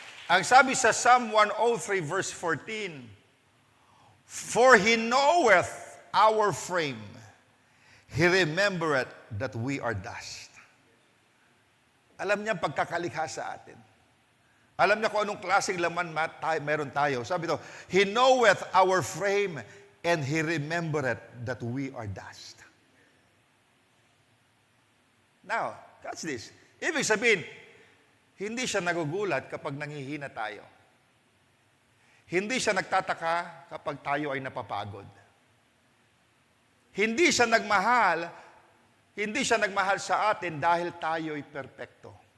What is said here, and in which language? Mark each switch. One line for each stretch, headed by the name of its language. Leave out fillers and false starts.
Filipino: Ang sabi sa
English: Psalm 103 verse 14, for He knoweth our frame, He remembereth that we are dust.
Filipino: Alam niya ang pagkakalikha sa atin. Alam niya kung anong klaseng laman meron tayo. Sabi ito,
English: He knoweth our frame, and He remembereth that we are dust. Now, catch this.
Filipino: Ibig sabihin, hindi siya nagugulat kapag nangihina tayo. Hindi siya nagtataka kapag tayo ay napapagod. Hindi siya nagmahal sa atin dahil tayo ay perpekto.